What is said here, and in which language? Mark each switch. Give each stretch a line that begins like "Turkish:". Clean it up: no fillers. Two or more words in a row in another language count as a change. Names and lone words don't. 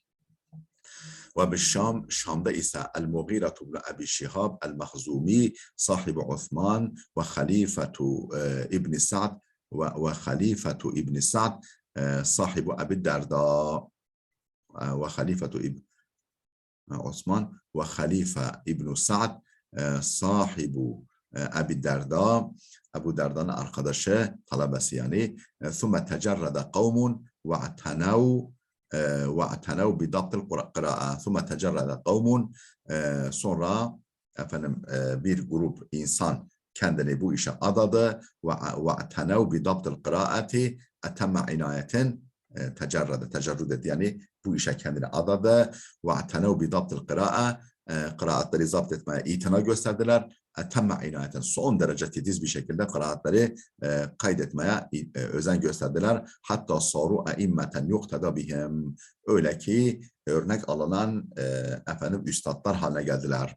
Turkish: Ve Şam, Şam'da ise El-Mughire ibn Abi Şihab El-Mahzumi, sahibi Osman ve Halifetu İbn Sa'd ve Halifetu İbn Sa'd, sahibi Ebi Derda ve Halifetu İbn Osman ve Halife İbn Sa'd, sahibu Ebi Derda, Ebu Derda'nın arkadaşı, talebesi yani.
Arabic: ثُمَّ تَجَرَّدَ قَوْمٌ وَاَعْتَنَوْ بِضَبْطِ الْقِرَاءَ. ثُمَّ تَجَرَّدَ قَوْمٌ,
Turkish: sonra efendim bir grup insan kendini bu işe adadı.
Arabic: وَاَعْتَنَوْ بِضَبْطِ الْقِرَاءَةِ, اَتَمَّ
Turkish: inayetin tecerrüd etti, yani bu işe kendini adadı.
Arabic: وَاَعْتَنَوْ بِضَبْطِ الْقِرَاءَ,
Turkish: kıraatları zapt etmeye itina gösterdiler.
Arabic: أتم عناية,
Turkish: son derece titiz bir şekilde kıraatları kaydetmeye özen gösterdiler.
Arabic: حتى صاروا أئمة يقتدى بهم,
Turkish: öyle ki örnek alınan efendim üstadlar haline geldiler.